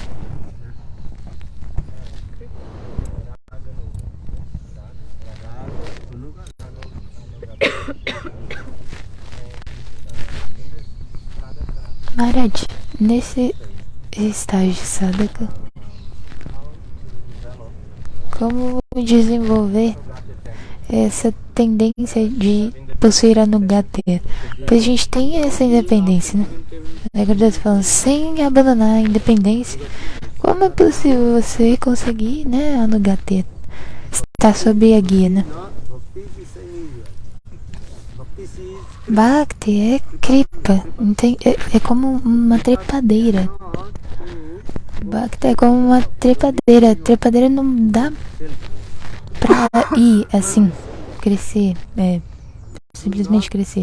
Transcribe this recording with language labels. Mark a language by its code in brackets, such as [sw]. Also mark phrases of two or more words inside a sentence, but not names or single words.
[pt] Maharaj, nesse estágio de sadhaka, como desenvolver essa tendência de possuir anugatya? Pois a gente tem essa independência, né? A Gurudev está falando, sem abandonar a independência, como é possível você conseguir, né, anugatya? Estar sob a guia, né? [hi] bhakti ki sahi bhakti se [pt] Bhakti é kripa, é como uma trepadeira. Bhakti é como uma trepadeira. Trepadeira não dá pra ir assim, crescer, simplesmente crescer.